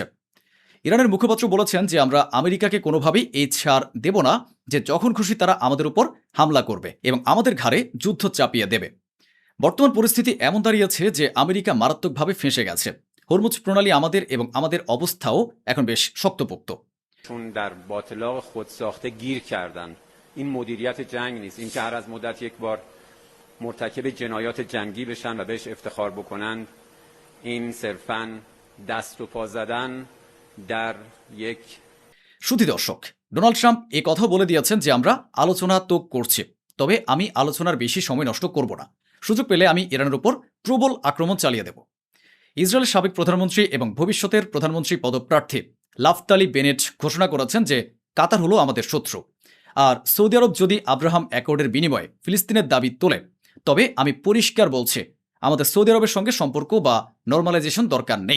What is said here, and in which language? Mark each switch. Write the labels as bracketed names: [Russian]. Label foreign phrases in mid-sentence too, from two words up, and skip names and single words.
[Bangla] ইরানের মুখপাত্র বলেছেন যে আমরা আমেরিকাকে কোনোভাবেই এই ছাড় দেব না যে যখন খুশি তারা আমাদের উপর হামলা করবে এবং আমাদের ঘাড়ে যুদ্ধ চাপিয়ে দেবে। বর্তমান পরিস্থিতি এমন দাঁড়িয়েছে যে আমেরিকা মারাত্মকভাবে ফেঁসে গেছে। হরমুজ প্রণালী আমাদের এবং আমাদের অবস্থাও এখন বেশ শক্তপোক্ত। [Persian] چون در باطلاق خودساخته گیر کردن. این مدیریت جنگ نیست. این که هر از مدت یک بار مرتکب جنایات جنگی بشن و بهش افتخار بکنن، این صرفاً دست و پا زدن در یک [Bangla] শুধু দর্শক, ডোনাল্ড ট্রাম্প এ কথা বলে দিয়েছেন যে আমরা আলোচনা তো করছি, তবে আমি আলোচনার বেশি সময় নষ্ট করব না। সুযোগ পেলে আমি ইরানের উপর প্রবল আক্রমণ চালিয়ে দেব। ইসরায়েলের সাবেক প্রধানমন্ত্রী এবং ভবিষ্যতের প্রধানমন্ত্রী পদপ্রার্থী নাফতালি বেনেট ঘোষণা করেছেন যে কাতার হলো আমাদের শত্রু, আর সৌদি আরব যদি আব্রাহাম অ্যাকর্ডের বিনিময়ে ফিলিস্তিনের দাবি তোলে, তবে আমি পরিষ্কার বলছি আমাদের সৌদি আরবের সঙ্গে সম্পর্ক বা নর্মালাইজেশন দরকার নেই।